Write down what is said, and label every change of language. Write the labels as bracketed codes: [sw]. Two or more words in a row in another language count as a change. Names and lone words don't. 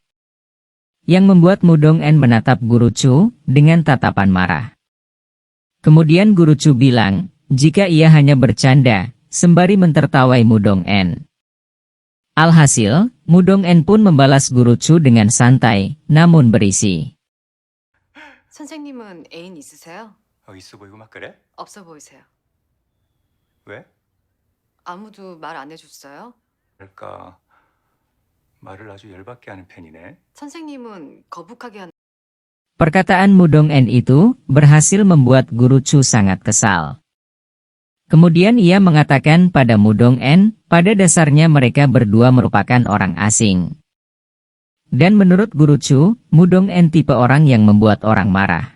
[id] Yang membuat Mudong-en menatap Guru Chu, dengan tatapan marah. Kemudian Guru Chu bilang, jika ia hanya bercanda, sembari mentertawai Mudong-en. Alhasil, Mudong-en pun membalas Guru Chu dengan santai, namun berisi. [ko] 선생님은 애인 있으세요? 있어 보이고 막 그래? 없어 보이세요. 왜? 아무도 말 안 해줬어요? 그러니까 말을 아주 열받게 하는 편이네. 선생님은 거북하게 하는 [id] Perkataan Mudong-en itu berhasil membuat Guru Chu sangat kesal. Kemudian ia mengatakan pada Mudong-en, pada dasarnya mereka berdua merupakan orang asing. Dan menurut Guru Chu, Mudong-en tipe orang yang membuat orang marah.